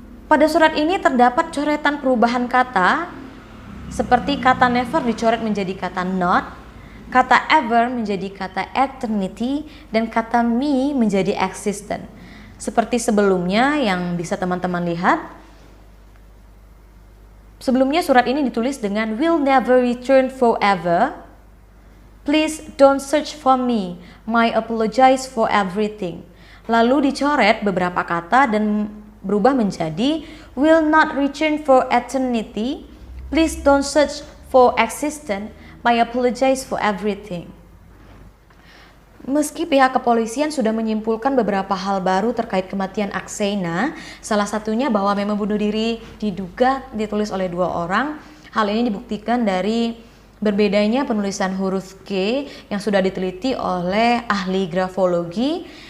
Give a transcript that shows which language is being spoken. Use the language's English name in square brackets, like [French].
[Indonesian] Pada surat ini terdapat coretan perubahan kata seperti kata never dicoret menjadi kata not, kata ever menjadi kata eternity, dan kata me menjadi existent. Seperti sebelumnya yang bisa teman-teman lihat. Sebelumnya surat ini ditulis dengan [English] will never return forever. Please don't search for me. My apologize for everything. [Indonesian] Lalu dicoret beberapa kata dan berubah menjadi [English] will not return for eternity. Please don't search for existence. I apologize for everything. [Indonesian] Meski pihak kepolisian sudah menyimpulkan beberapa hal baru terkait kematian Akseina, salah satunya bahwa memo bunuh diri diduga ditulis oleh 2 orang. Hal ini dibuktikan dari berbedanya penulisan huruf K yang sudah diteliti oleh ahli grafologi.